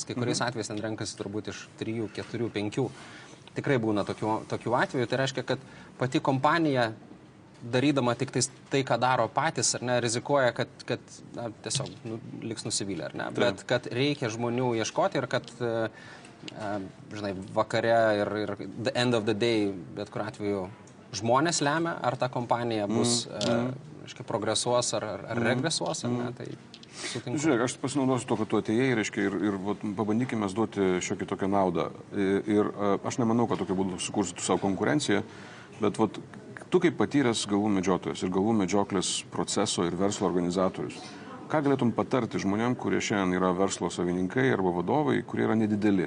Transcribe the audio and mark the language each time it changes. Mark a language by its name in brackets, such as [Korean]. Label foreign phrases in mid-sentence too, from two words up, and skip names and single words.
[Lithuanian] Kai kuriais atvejais ten renkasi turbūt iš 3, 4, 5. Tikrai būna tokių atvejų. Tai reiškia, kad pati kompanija, darydama tik tai, ką daro patys, ar ne, rizikuoja, kad tiesiog liks nusivylę, ar ne. Bet kad reikia žmonių ieškoti ir kad, vakare ir [English] the end of the day, [Lithuanian] bet kur atveju, žmonės lemia, ar ta kompanija bus, progresuos ar regresuos, ar ne, tai sutinku. Žiūrėk, aš pasinaudosiu to, kad tu atėjai, reiškia, ir pabandykime duoti šiokį tokią naudą. Ir aš nemanau, kad tokia būtų sukursi savo konkurenciją, bet tu kaip patyręs galvų medžiotojas ir galvų medžioklės proceso ir verslo organizatorius, ką galėtum patarti žmonėm, kurie šiandien yra verslo savininkai arba vadovai, kurie yra nedideli?